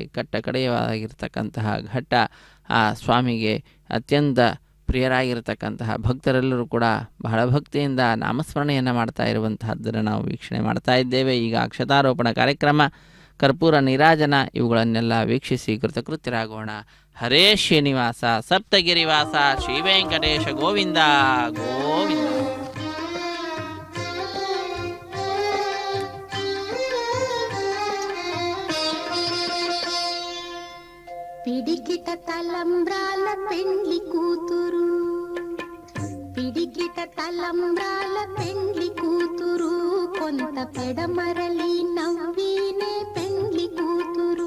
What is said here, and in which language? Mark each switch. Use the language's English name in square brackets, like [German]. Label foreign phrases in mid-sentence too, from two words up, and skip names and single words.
[Kannada] ಕಡೆಯವಾಗಿರ್ತಕ್ಕಂತಹ ಘಟ್ಟ ಆ ಸ್ವಾಮಿಗೆ ಅತ್ಯಂತ ಪ್ರಿಯರಾಗಿರ್ತಕ್ಕಂತಹ ಭಕ್ತರೆಲ್ಲರೂ ಕೂಡ ಬಹಳ ಭಕ್ತಿಯಿಂದ ನಾಮಸ್ಮರಣೆಯನ್ನು ಮಾಡ್ತಾ ಇರುವಂತಹದ್ದನ್ನು ನಾವು ವೀಕ್ಷಣೆ ಮಾಡ್ತಾ ಇದ್ದೇವೆ. ಈಗ ಅಕ್ಷತಾರೋಪಣ ಕಾರ್ಯಕ್ರಮ, ಕರ್ಪೂರ ನೀರಾಜನ ಇವುಗಳನ್ನೆಲ್ಲ ವೀಕ್ಷಿಸಿ ಕೃತಕೃತ್ಯರಾಗೋಣ. ಹರೇ ಶ್ರೀನಿವಾಸ, ಸಪ್ತಗಿರಿವಾಸ, ಶ್ರೀವೆಂಕಟೇಶ ಗೋವಿಂದ ಗೋವಿಂದ. [Telugu] పిడికిట తలంబ్రాల పెండ్లి కూతురు, పిడికిట తలంబ్రాల పెండ్లి కూతురు, కొంత పెడమరలి నవ్వినే పెండ్లి కూతురు.